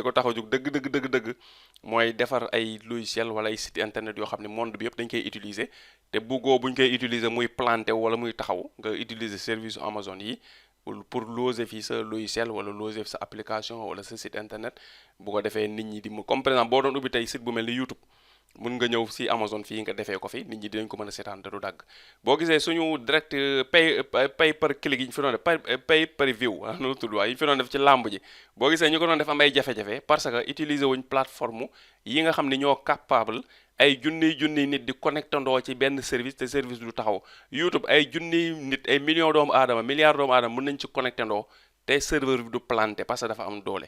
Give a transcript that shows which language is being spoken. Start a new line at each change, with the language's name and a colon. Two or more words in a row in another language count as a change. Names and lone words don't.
Wolof: ko tax a jug dëgg mooy defar ay logiciel wala ay
French: site internet
Wolof: yoo xam ne monde bi yëpp dañ koy utiliser te buggoo buñ koy utiliser muy planté wala muy taxaw nga utiliser service Amazon yi pour loger fii sa logiciel wala loger sa application wala sa
French: site internet
Wolof: bu ko defee nit ñi di mu
French: comme par exemple
Wolof: boo doon ubbi tey site bu mel ni YouTube mun nga ñëw si Amazon fii nga defee ko fi nit ñi dinañ ko mën a seetaan te du dagg boo gisee suñu direct
English: pay per click
Wolof: yi ñu fi doon def
English: pay per view
Wolof: noonu tudd waaye yi ñu fi doon def ci làmb ji boo gisee ñu ko doon def am ay jafe-jafe
French: parce que
Wolof: utiliser wuñ plateforme yi nga xam ne ñoo capable ay junniy nit di connectandoo ci benn service te service du taxaw. YouTube ay junniy nit ay millions doomu aadama milliards doomu aadama mën nañ ci connectandoo te serveur bi du planté
French: parce que
Wolof: dafa am doole.